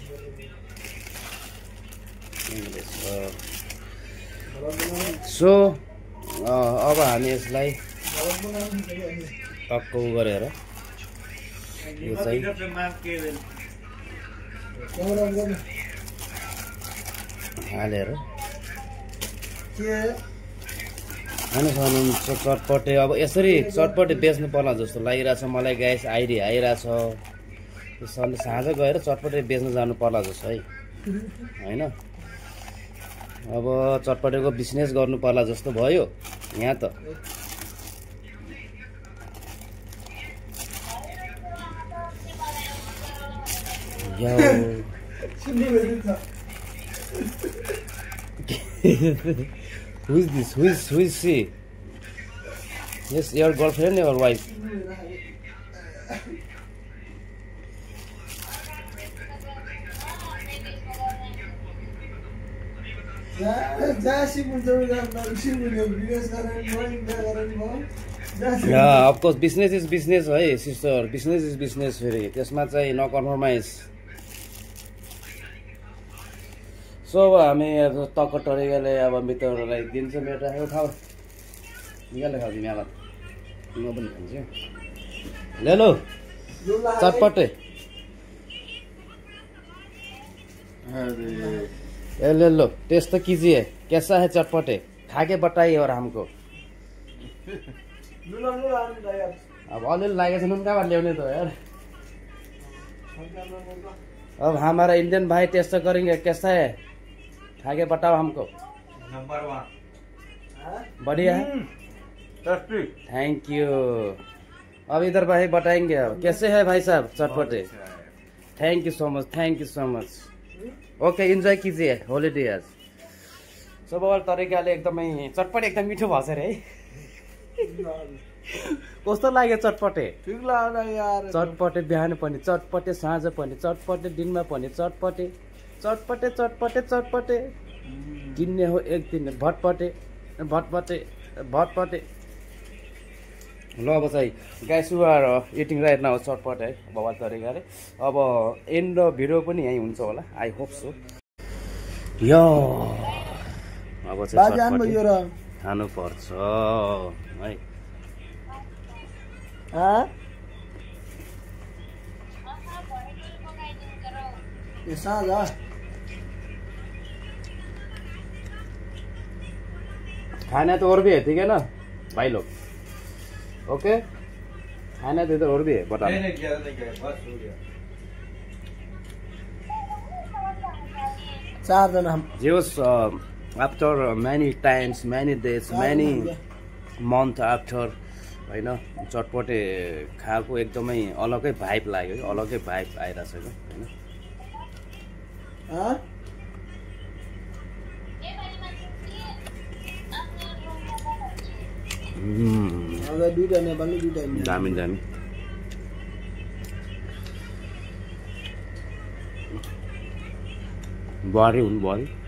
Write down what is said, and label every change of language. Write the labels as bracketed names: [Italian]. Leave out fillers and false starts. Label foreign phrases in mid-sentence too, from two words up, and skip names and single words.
[Nepali] सो अब हामी यसलाई टक्क गरेर यो चाहिँ हालेर खानुहुन्छ चटपटे अब यसरी चटपटे बेच्नु पर्ला जस्तो लागिरहेछ मलाई [English] guys idea [Nepali] आइरहेछ यो साँझ गएर चटपटे बेच्न जानु पर्ला जस्तो है होइन अब चटपटेको बिजनेस गर्नु पर्ला जस्तो भयो यहाँ त [English] Who is this? Who is she? Yes, your girlfriend or wife? Yeah, of course, business is business, hey sister. Business is business. Very. [Nepali] त्यसमा चाहिँ [English] no compromise. [Nepali] सो अब हामी अब टक्क तरिकाले अब मित्रहरूलाई दिन्छ मेरो राखेको खाऊ निकालेर खाऊ तिमी अब म पनि खान्छु ले लो चटपटे [Hindi] ले लो टेस्ट तो कीजिए कैसा है चटपटे खा के बताइए और हमको [Nepali] अब अलिअलि लागेको छ नुन कहाँबाट ल्याउने त यार [Hindi] अब हमारा इंडियन भाई टेस्ट करेंगे कैसा है खा के बताओ हमको नंबर 1 बढ़िया है [English] thank you [Hindi] अब इधर भाई बताएंगे अब कैसे है भाई साहब चटपटे [English] thank you so much okay enjoy [Hindi] कीजिए होलिडे आज [Nepali] सब तरिकाले एकदमै चटपटे एकदम मिठो भएछ रे है कस्तो लाग्यो चटपटे ठिक लाग्यो यार चटपटे बिहान पनि चटपटे साँझ पनि चटपटे दिनमा पनि चटपटे चटपटे चटपटे चटपटे किन्ने हो एक दिन भटपटे भटपटे भटपटे ल अब चाहिँ गाइस [English] we are eating right now [Nepali] चटपट है बवाल तरिकाले अब [English] end video [Nepali] पनि यहीँ हुन्छ होला [English] I hope so [Nepali] यो अब चाहिँ खानु पर्छ है [Hindi] खाना तो और भी है ठीक है ना भाई लोग ओके खाना तो इधर और भी है बता नहीं बस हो गया [Nepali] 4 जना हम [English] just after many times many days many month after [Nepali] हैन चटपटे खाएको एकदमै अलगै भाइब लाग्यो अलगै भाइब आइराछ हैन दामी दामी बुहारी हुन् बुहारी